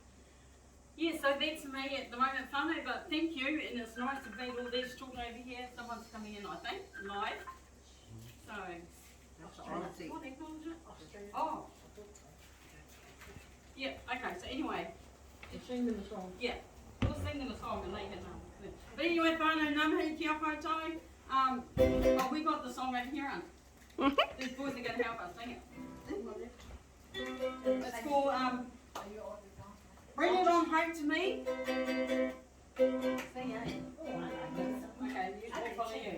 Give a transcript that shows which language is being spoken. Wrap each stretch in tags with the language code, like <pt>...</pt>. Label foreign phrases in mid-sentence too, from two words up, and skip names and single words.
<en>Yeah, so that's me at the moment, whānau, but thank you, and it's nice to meet all these children over here. Someone's coming in, I think, live. So, what acknowledge it? Oh. Yeah, okay, so anyway. Sing them a song. Yeah, we'll sing them a song and let you know. But anyway,</en> <mi>whānau, namahi kia koutou.</mi> <en>Oh, we got the song over here, on. These boys are going to help us sing it. It's called, Bring It On Home to Me. Sing it. Okay, you can follow you.</en>